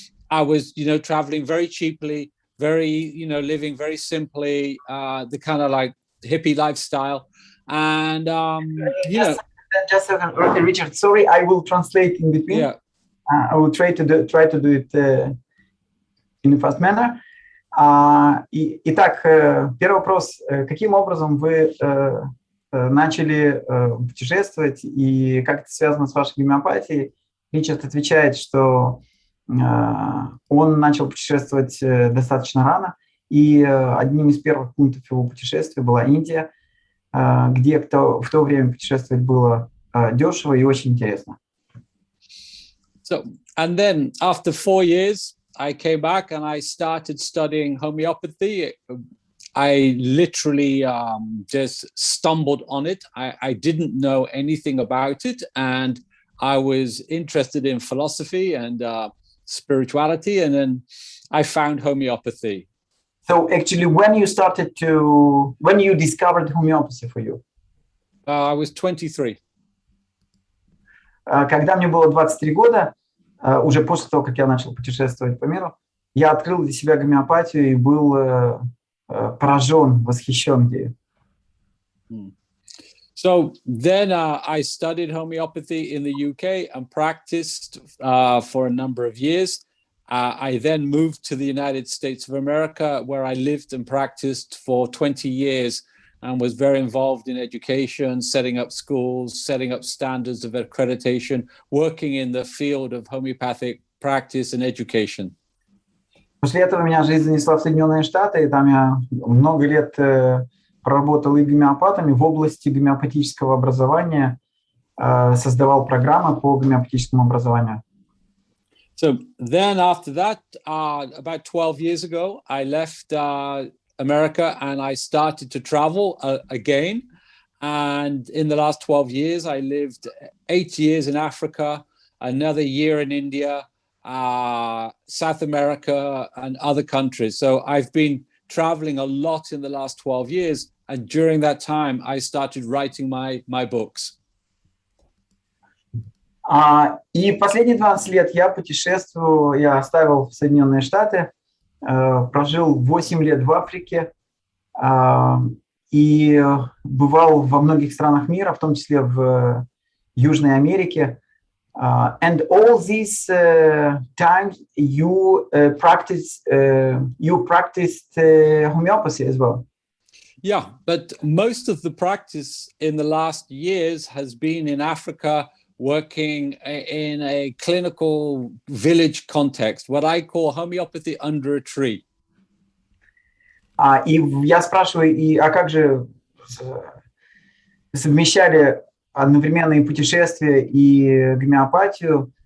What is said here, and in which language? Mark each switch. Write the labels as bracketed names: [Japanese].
[English] I was, traveling very cheaply, very, living very simply, the kind of like hippie lifestyle. And just a second, Richard. Sorry, I will translate in between. Yeah. I will try to do it in a fast manner. [Russian] Итак, первый вопрос: каким образом вы начали путешествовать и как это связано с вашей гомеопатией? Ричард отвечает, что он начал путешествовать достаточно рано, и одним из первых пунктов его путешествия была Индия, где в то время путешествовать было дешево и очень интересно. [English] So, and then after 4 years, I came back and I started studying homeopathy. I literally just stumbled on it. I didn't know anything about it, and I was interested in philosophy and spirituality, and then I found homeopathy. So actually, when you discovered homeopathy for you? I was 23. [Russian] Когда мне было 23 года, уже после того, как я начал путешествовать по миру, я открыл для себя гомеопатию и был поражен, восхищен ею. [English] So then I studied homeopathy in the UK and practiced for a number of years. I then moved to the United States of America, where I lived and practiced for 20 years and was very involved in education, setting up schools, setting up standards of accreditation, working in the field of homeopathic practice and education. [Russian] После этого меня жизнь занесла в Соединенные Штаты, и там я много лет проработал и гомеопатами в области гомеопатического образования, создавал программы по гомеопатическому образованию. [English] So then after that, about 12 years ago, I left America and I started to travel again. And in the last 12 years, I lived 8 years in Africa, another year in India, South America, and other countries. So I've been traveling a lot in the last 12 years. And during that time, I started writing my books. [Russian] И последние 12 лет я путешествую, я оставил Соединенные Штаты, прожил 8 лет в Африке и бывал во многих странах мира, в том числе в Южной Америке. [English] And all these times you practiced homeopathy as well. Yeah, but most of the practice in the last years has been in Africa, working in a clinical village context, what I call homeopathy under a tree. [Russian] И я спрашиваю, а как же совмещали одновременно и путешествия, и гомеопатию?